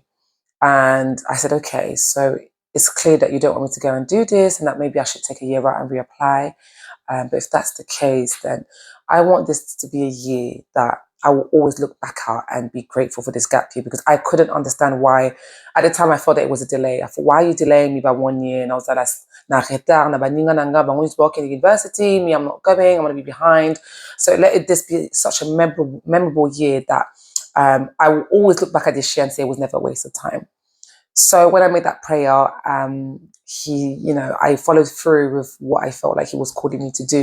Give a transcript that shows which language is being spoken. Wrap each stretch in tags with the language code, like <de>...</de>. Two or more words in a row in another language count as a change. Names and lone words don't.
<en>And I said, okay, so it's clear that you don't want me to go and do this and that maybe I should take a year out and reapply. But if that's the case, then I want this to be a year that I will always look back at and be grateful for this gap year, because I couldn't understand why. At the time, I thought that it was a delay. I thought, why are you delaying me by 1 year? And I was like,</en> <ln>na retard, na baninga nanga,</ln> <en>but I'm going to work in the university. Me, I'm not going. I'm going to be behind. So let this be such a memorable year that I will always look back at this year and say it was never a waste of time. So when I made that prayer, I followed through with what I felt like he was calling me to do.</en>